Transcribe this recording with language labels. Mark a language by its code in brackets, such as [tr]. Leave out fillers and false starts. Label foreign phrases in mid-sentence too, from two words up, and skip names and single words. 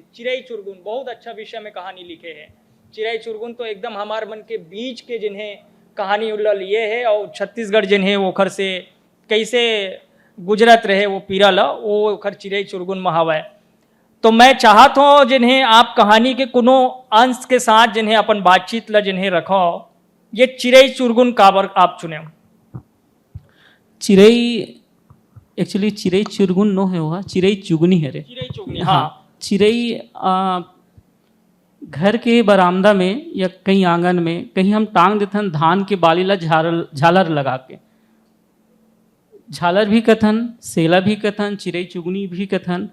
[hne] चिरई चुरगुन बहुत अच्छा विषय में कहानी लिखे हैं। चिरई चुरगुन तो एकदम हमारे मन के बीच के जिन्हें कहानी उल्ला लिए है, और छत्तीसगढ़ जिन्हें वो खर से कैसे गुजरत रहे वो पीरा ला, वो खर चिरई चुरगुन में हवा है। तो मैं चाहता हूँ जिन्हें आप कहानी के कोनो अंश के साथ जिन्हें अपन बातचीत ला जिन्हें रखो, ये चिरई चुरगुन काबर आप चुने? चिरई एक्चुअली चिरई चुरगुन नो है, वह चिरई चुगनी है रे। चिरई चुगनी, हाँ। चिरई घर के बरामदा में या कहीं आंगन में कहीं हम टांग देथन धान के बाली ला झालर लगा के, झालर भी कथन, सेला भी कथन, चिरई चुगनी भी कथन।